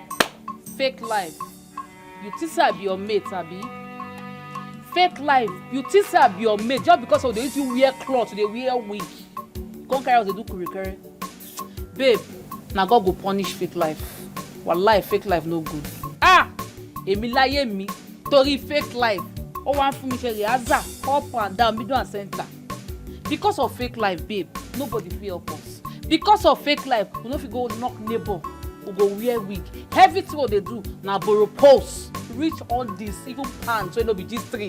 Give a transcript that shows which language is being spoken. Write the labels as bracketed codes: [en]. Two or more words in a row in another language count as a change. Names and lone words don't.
[pcm] Fake life. You think I be your mate, Abi? Fake life. You think I be your mate just because of the way you wear clothes, they wear wig. Come carry out they do curry. Babe, now God go punish fake life. Wallahi, fake life no good. [yo] Èmi láyé mi. [pcm] Torí fake life, oh one for me share Aza, up and down, middle and center. Because of fake life, babe, nobody feel help us. Because of fake life, we no fit go knock neighbor, we go wear wig. Everything what they do, na borrow post. Reach all this, even pants, so it no be G3.